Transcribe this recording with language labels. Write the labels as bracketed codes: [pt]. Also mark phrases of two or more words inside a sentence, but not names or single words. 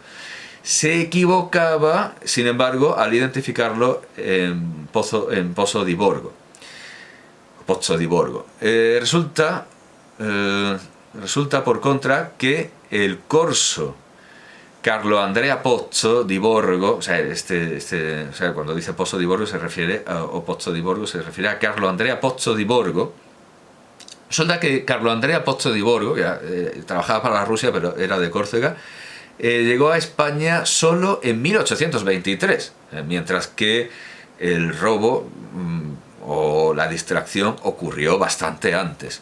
[es] Se equivocaba, sin embargo, al identificarlo en Pozzo di Borgo. Resulta por contra que el corso Carlo Andrea Pozzo di Borgo, o sea, cuando dice Pozzo di Borgo se refiere a Carlo Andrea Pozzo di Borgo. Resulta que Carlo Andrea Pozzo di Borgo, que trabajaba para la Rusia pero era de Córcega, llegó a España solo en 1823, mientras que el robo o la distracción ocurrió bastante antes.